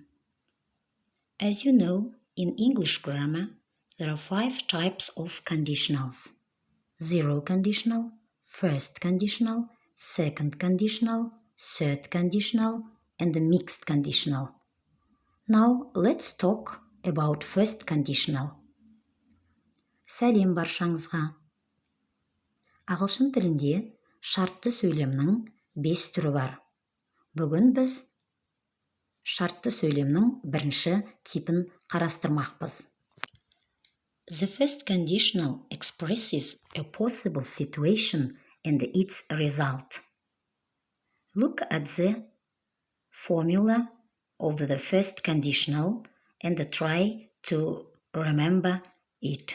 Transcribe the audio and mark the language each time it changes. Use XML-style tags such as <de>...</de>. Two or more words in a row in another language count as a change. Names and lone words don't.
<en>As you know, in English grammar, there are 5 types of conditionals. Zero conditional, first conditional, second conditional, third conditional, and the mixed conditional. Now let's talk about first conditional.</en> <kk>Сәлем баршаңызға. Ағылшын тілінде шартты сөйлемнің 5 түрі бар. Бүгін біз шартты сөйлемнің бірінші типін қарастырмақпыз.</kk> <en>The first conditional expresses a possible situation and its result. Look at the formula of the first conditional and try to remember it.</en>